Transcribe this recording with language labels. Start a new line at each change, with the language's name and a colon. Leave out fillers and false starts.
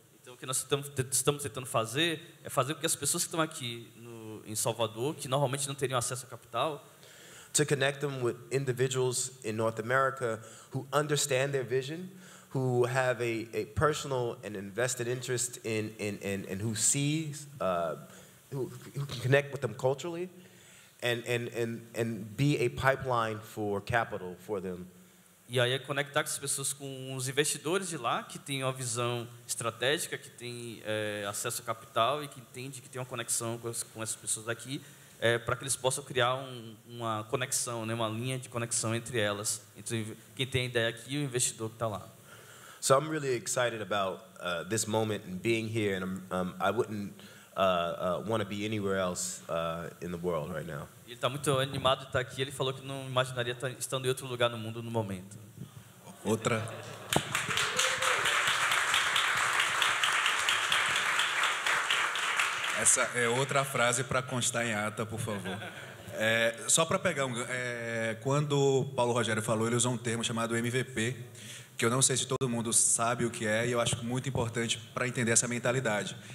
Portuguese: Então o que nós estamos tentando fazer é fazer com que as pessoas que estão aqui em Salvador, que normalmente não teriam acesso a capital,
English: to connect them with individuals in North America who understand their vision, who have a personal and invested interest in who sees, who can connect with them culturally, and be a pipeline for capital for them.
Portuguese: E aí é conectar essas pessoas com os investidores de lá, que têm uma visão estratégica, que têm acesso a capital e que entendem que tem uma conexão com essas pessoas daqui, para que eles possam criar uma conexão, né, uma linha de conexão entre elas, entre quem tem a ideia aqui e o investidor que está lá.
English: So I'm really excited about this moment and being here, and I wouldn't want to be anywhere else in the world right now.
Portuguese: Ele está muito animado de estar aqui. Ele falou que não imaginaria estando em outro lugar no mundo no momento. Outra. Essa é outra frase para constar em ata, por favor. Só para pegar quando o Paulo Rogério falou, ele usou um termo chamado MVP, que eu não sei se todo mundo sabe o que é, e eu acho muito importante para entender essa mentalidade.